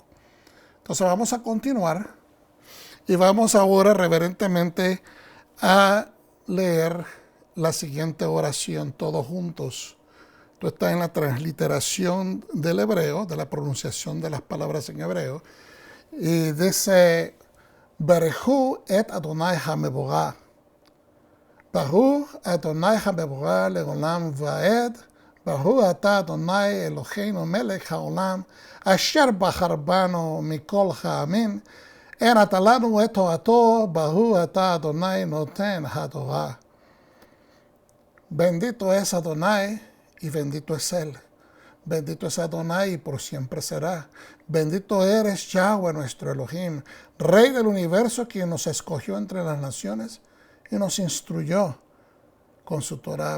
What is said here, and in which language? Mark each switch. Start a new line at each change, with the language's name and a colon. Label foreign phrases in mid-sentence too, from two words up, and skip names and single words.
Spanish: Entonces vamos a continuar y vamos ahora reverentemente a leer la siguiente oración todos juntos. Esto está en la transliteración del hebreo, de la pronunciación de las palabras en hebreo. Y dice,
Hebrew: ברכו את אדוני המבורך. ברוך אדוני המבורך לעולם ועד. ברוך אתה אדוני אלוהינו מלך העולם. אשר בחר בנו מכל העמים. ונתן לנו את תורתו. ברוך אתה אדוני נותן התורה.
Spanish: Bendito es Adonai y bendito es Él. Bendito es Adonai y por siempre será. Bendito eres Yahweh nuestro Elohim, Rey del universo, quien nos escogió entre las naciones y nos instruyó con su Torah.